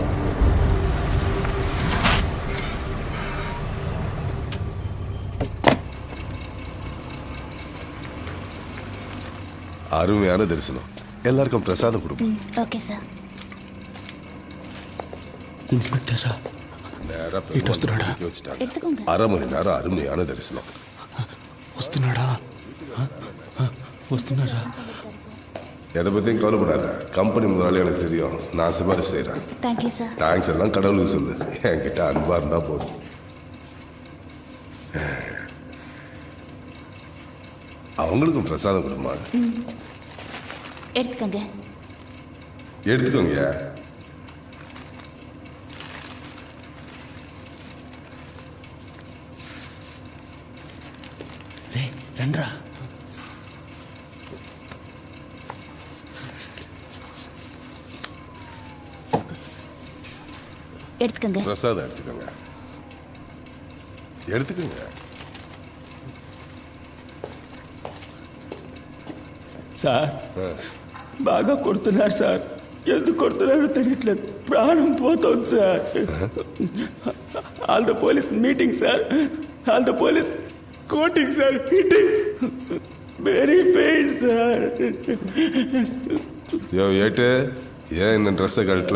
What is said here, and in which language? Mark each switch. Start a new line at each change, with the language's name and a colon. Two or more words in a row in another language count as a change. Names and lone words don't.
Tamil: அருமையான தரிசனம். எல்லாருக்கும் பிரசாதம் கொடுப்போம்.
English: okay sir.
Telugu: ఇన్స్పెక్టర్ రా.
Tamil: எடுத்துக்கோங்க. 1/2 மணி நேரம் அருமையான தரிசனம்.
Telugu: వస్తున్నాడా? వస్తున్నారా?
Tamil: எதை பற்றியும் கவலைப்படாத. கம்பெனி முதலாளி எனக்கு தெரியும், நான் சிபாரிசு செய்கிறேன்.
English: thank you sir.
Tamil: தேங்க்ஸ் எல்லாம் கடவுளுக்கு சொல்லு, என்கிட்ட அன்பா இருந்தா போதும். அவங்களுக்கும் பிரசாதம் கொடுமா. எடுத்துக்கோங்க. எடுத்துக்கோங்க.
Telugu: రే రండ్రా.
Tamil: எடுத்துக்கோங்க. பிரசாதம் எடுத்துக்கோங்க. எடுத்துக்கோங்க.
Telugu: సార్ బాగా కొడుతున్నారు సార్. ఎందుకు కొడుతున్నారో తెలియట్లేదు. ప్రాణం పోతుంది సార్.
English: all the police meeting sir. all the police coating sir, hitting, very pain sir.
Tamil: யோ ஏட்டு ஏன் இந்த ட்ரெஸ்ஸை கழட்டல?